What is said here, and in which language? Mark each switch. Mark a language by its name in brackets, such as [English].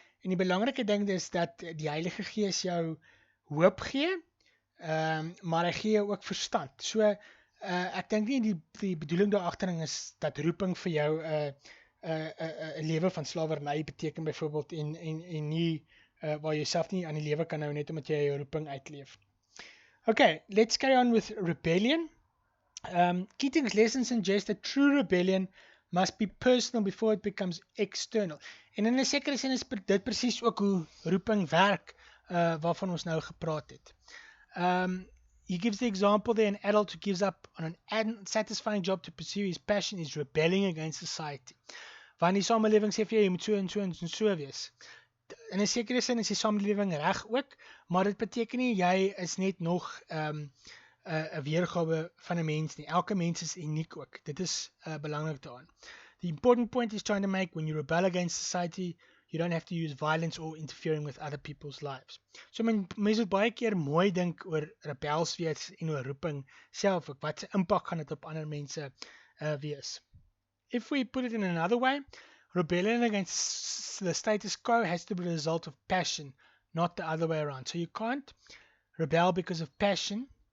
[Afrikaans] En die belangrike ding is dat die Heilige Gees jou hoop gee, maar hy gee jou ook verstand. So ek dink nie die bedoeling daar agtering is dat roeping vir jou 'n lewe van slawerny beteken byvoorbeeld en nie waar jy jouself nie aan die lewe kan hou net omdat jy jou roeping uitleef. [English] Okay, let's carry on with rebellion. Keating's lesson suggests that true rebellion must be personal before it becomes external. [Afrikaans] En in 'n sekere sin is dit presies ook hoe roeping werk, waarvan ons nou gepraat het. [English] He gives the example there, an adult who gives up on an unsatisfying job to pursue his passion is rebelling against society. [Afrikaans] Want die samelewing sê vir jy moet so en so en so wees. In 'n sekere sin is die samelewing reg ook, maar dit beteken nie jy is net nog 'n weergawe van 'n mens nie. Elke mens is uniek ook. Dit is belangrik daarin. [English] The important point is trying to make when you rebel against society, you don't have to use violence or interfering with other people's lives. [Afrikaans] So mense moet baie keer mooi dink oor rebels wees en oor roeping self ook. Wat se impak gaan dit op ander mense wees? [English] If we put it in another way, rebellion against the status quo has to be the result of passion, not the other way around. So you can't rebel because of passion.